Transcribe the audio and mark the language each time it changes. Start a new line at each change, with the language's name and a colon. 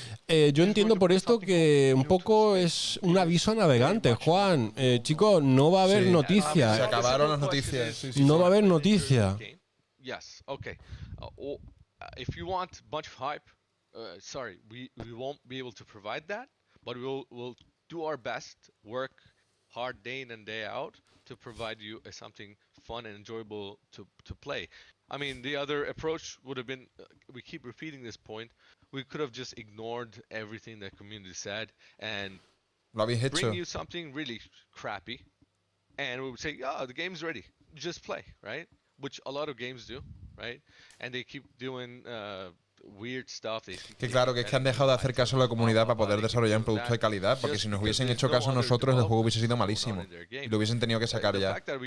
Spanish: Yo entiendo por esto que un poco es un aviso a navegantes, Juan. Chicos, no va a haber noticias. Se acabaron las noticias. Sí. No va a haber noticias.
English: Yes, okay. If you want a bunch of hype, sorry, we won't be able to provide that, but we'll do our best, work hard day in and day out to provide you something fun and enjoyable to play. I mean, the other approach would have been, we keep repeating this point, we could have just ignored everything the community said and bring you something really crappy, and we would say, oh, the game's ready, just play, right? Which a lot of games do, right? And they keep doing weird stuff.
Spanish: Que claro, que es que han dejado de hacer caso a la comunidad para poder desarrollar un producto de calidad, porque si nos hubiesen hecho caso a nosotros, el juego hubiese sido malísimo y lo hubiesen tenido que sacar ya.